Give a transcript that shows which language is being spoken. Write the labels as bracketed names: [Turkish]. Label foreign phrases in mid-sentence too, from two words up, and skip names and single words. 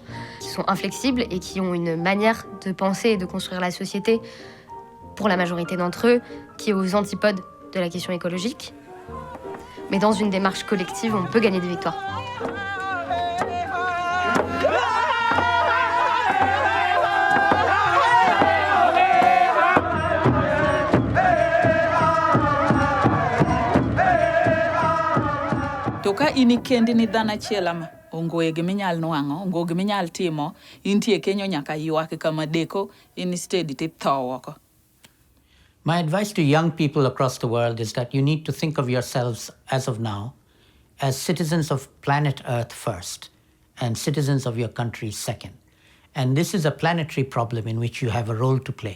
[French] qui sont inflexibles et qui ont une manière de penser et de construire la société, pour la majorité d'entre eux, qui est aux antipodes de la question écologique. Mais dans une démarche collective, on peut gagner des victoires. [Luo (Kenya and Tanzania)] Toka ini kendi ni dhana chielama. Ongoye giminyal nuango, ongo giminyal timo, intie kenyo nyaka yuake kama deko, instead tip thawako. [English] My advice to young people across the world is that you need to think of yourselves, as of now, as citizens of planet Earth first, and citizens of your country second. And this is a planetary problem in which you have a role to play.